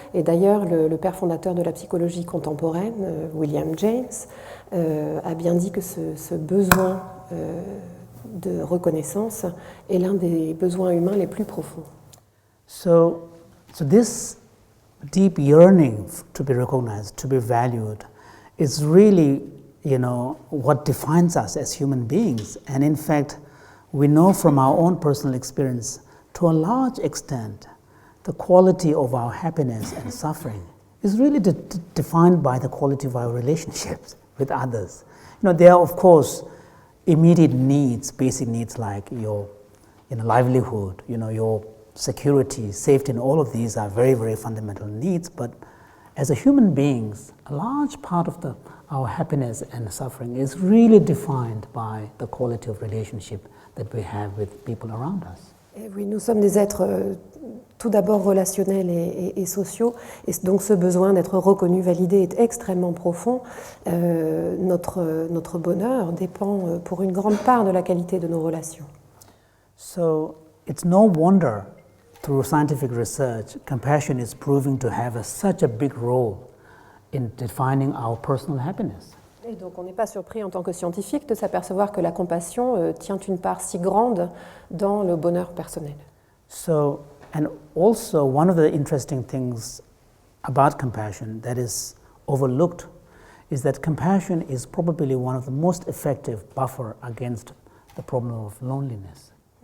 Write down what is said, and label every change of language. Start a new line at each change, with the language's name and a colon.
French: Et d'ailleurs, le père fondateur de la psychologie contemporaine, William James, a bien dit que ce besoin de reconnaissance est l'un des besoins humains les plus profonds.
English: So this deep yearning to be recognized, to be valued, is really, what defines us as human beings. And in fact, we know from our own personal experience, to a large extent, the quality of our happiness and suffering is really defined by the quality of our relationships with others. There are, of course, immediate needs, basic needs like your livelihood, your security, safety, and all of these are very, very fundamental needs. But as a human beings, a large part of our happiness and suffering is really defined by the quality of relationship that we have with people around us.
French: Et oui, nous sommes des êtres tout d'abord relationnels et sociaux, et donc ce besoin d'être reconnu, validé est extrêmement profond. Notre bonheur dépend pour une grande part de la qualité de nos relations.
English: So it's no wonder, through scientific research, compassion is proving to have such a big role in defining our personal happiness.
French: Et donc on n'est pas surpris en tant que scientifique de s'apercevoir que la compassion tient une part si grande dans le bonheur personnel.
English: So, and also one of the interesting things about compassion that is overlooked is that compassion is probably one of the most effective buffer against the problem of loneliness.